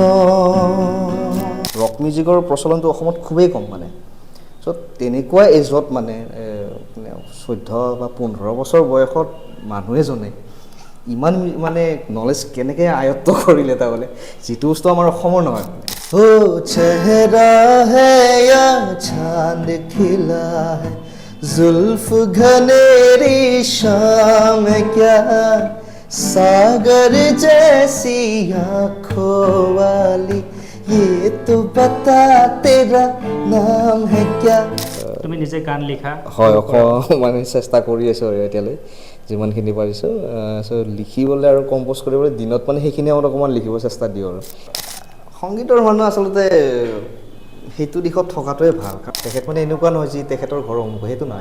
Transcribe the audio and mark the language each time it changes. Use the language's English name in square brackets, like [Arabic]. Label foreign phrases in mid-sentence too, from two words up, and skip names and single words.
[English] rock music [Assamese] প্ৰচলনটো অসমত খুবেই কম মানে, চ' তেনেকুৱা এজত মানে 14 বা 15 বছৰ বয়সত মানুহ এজনে ইমান মানে নলেজ কেনেকৈ আয়ত্ত কৰিলে, তাৰমানে যিটো বস্তু আমাৰ অসমৰ নহয়। [Hindi] ओ चेहरा है या चाँद खिला है, जुल्फ घनेरी शाम क्या, सागर जैसी आँखों वाली, ये तो बता तेरा नाम है क्या। [Assamese] তুমি নিজে গান লিখা? হয়, মানে চেষ্টা কৰি আছোঁ আৰু এতিয়ালৈ যিমানখিনি পাৰিছোঁ। চ' লিখিবলৈ আৰু কম্প'জ কৰিবলৈ দিনত মানে সেইখিনি সময়ত অকণমান লিখিব চেষ্টা দিওঁ। আৰু সংগীতৰ মানুহ আচলতে সেইটো দিশত থকাটোৱে ভাল, কাৰণ তেখেত মানে এনেকুৱা নহয় যি তেখেতৰ ঘৰৰ অমুক, সেইটো নহয়।